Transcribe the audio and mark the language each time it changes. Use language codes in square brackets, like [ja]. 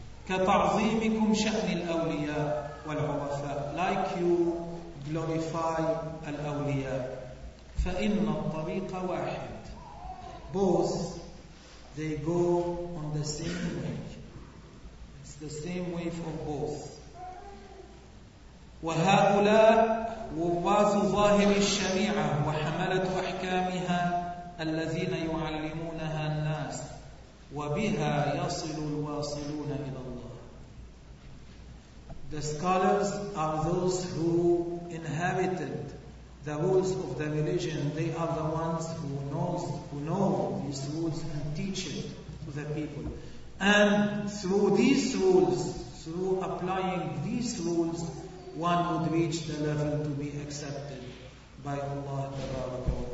[ar] كتعظيمكم شأن الأولياء والعرفاء. [en] Like you glorify الأولياء. [ar] فإن الطريق واحد. [en] Both, they go on the same way. It's the same way for both. [ar] وهؤلاء ورباط ظاهر الشريعة وحملة أحكامها الذين يعلمونها الناس وبها يصل الواصلون إلى الله. [en] The scholars are those who inherited the rules of the religion, they are the ones who knows, who know these rules and teach it to the people. And through these rules, through applying these rules, one would reach the level to be accepted by Allah Ta'ala.